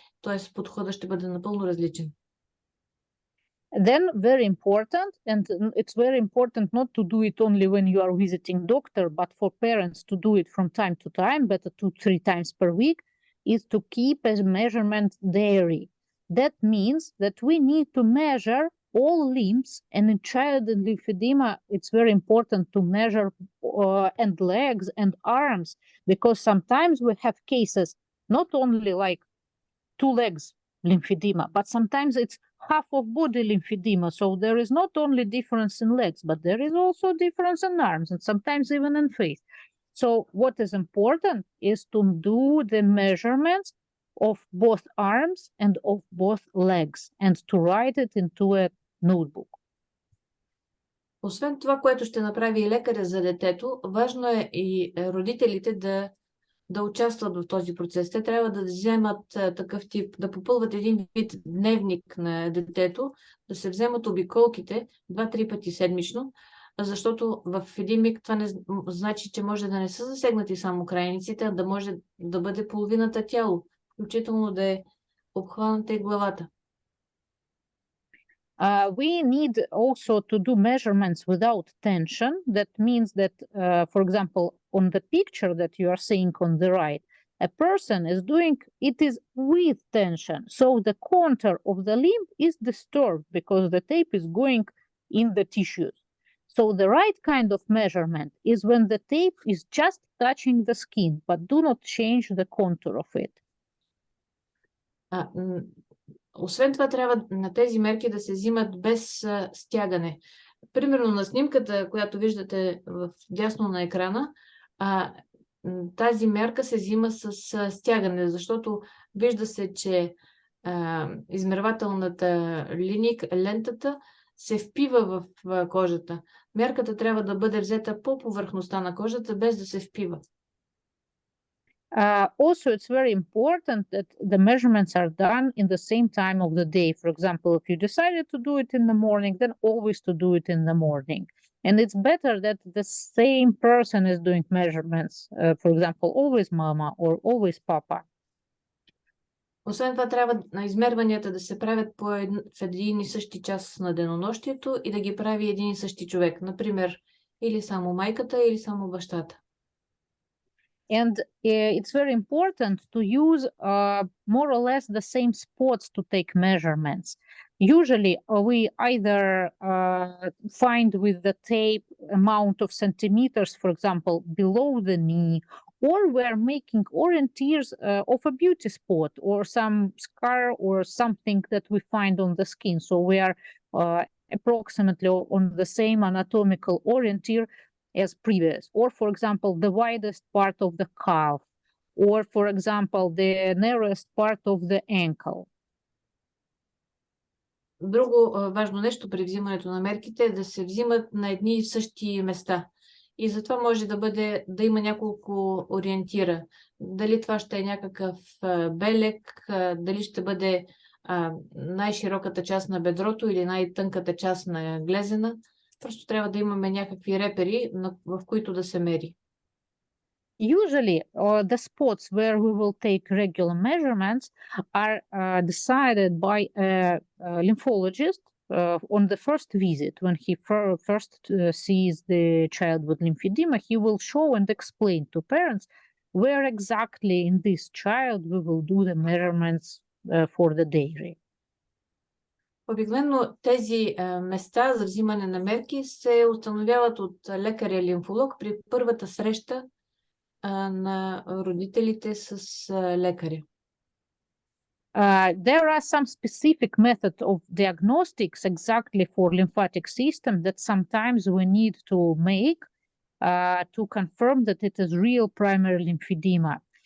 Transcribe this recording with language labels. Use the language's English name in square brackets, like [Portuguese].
[Bulgarian] Тоест подходът ще бъде напълно различен. [English] Then very important, and it's very important not to do it only when you are visiting doctor, but for parents to do it from time to time, better 2-3 times per week, is to keep a measurement diary. That means that we need to measure all limbs, and in child and lymphedema, it's very important to measure and legs and arms, because sometimes we have cases, not only like 2 legs lymphedema, but sometimes it's half of body lymphedema. So there is not only difference in legs, but there is also difference in arms and sometimes even in face. So what is important is to do the measurements of both arms and of both legs and to write it into a notebook. [Bulgarian] Освен това, което ще направи и лекаря за детето, важно е и родителите да участват в този процес. Те трябва да вземат такъв тип, да попълват един вид дневник на детето, да се вземат обиколките 2-3 пъти седмично, защото в един миг това не значи, че може да не са засегнати само крайниците, а да може да бъде половината тяло, включително да е обхваната и главата. [English] We need also to do measurements without tension. That means that, for example, on the picture that you are seeing on the right, a person is doing it is with tension. So the contour of the limb is disturbed because the tape is going in the tissues. So the right kind of measurement is when the tape is just touching the skin, but do not change the contour of it. [Bulgarian] Освен това, трябва на тези мерки да се взимат без стягане. Примерно на снимката, която виждате в дясно на екрана, тази мерка се взима с стягане, защото вижда се, че измервателната лентата се впива в кожата. Мерката трябва да бъде взета по повърхността на кожата, без да се впива. [English] Also, it's very important that the measurements are done in the same time of the day. For example, if you decided to do it in the morning, then always to do it in the morning. And it's better that the same person is doing measurements. For example, always mama or always papa. [Bulgarian] Освен това, трябва на измерванията да се правят в един и същи час на денонощието и да ги прави един и същи човек. Например, или само майката, или само бащата. [English] And it's very important to use more or less the same spots to take measurements. Usually, we either find with the tape amount of centimeters, for example, below the knee, or we're making orientiers of a beauty spot or some scar or something that we find on the skin. So we are approximately on the same anatomical orientier as previous, or for example, the widest part of the calf, or for example, the narrowest part of the ankle. [Bulgarian] Друго важно нещо при взимането на мерките е да се взимат на едни и същи места. И затова може да има няколко ориентира. Дали това ще е някакъв белег, дали ще бъде най-широката част на бедрото или най-тънката част на глезена. Просто трябва да имаме някакви репери, в които да се мери. [English] Usually, the spots where we will take regular measurements are decided by a lymphologist on the first visit. When he first sees the child with lymphedema, he will show and explain to parents where exactly in this child we will do the measurements for the dairy. [Bulgarian] Обикновено тези места за взимане на мерки се установяват от лекаря-лимфолог при първата среща на родителите с лекаря. [English] There are some specific methods of diagnostics exactly for lymphatic system that sometimes we need to make to confirm that it is real primary lymphedema.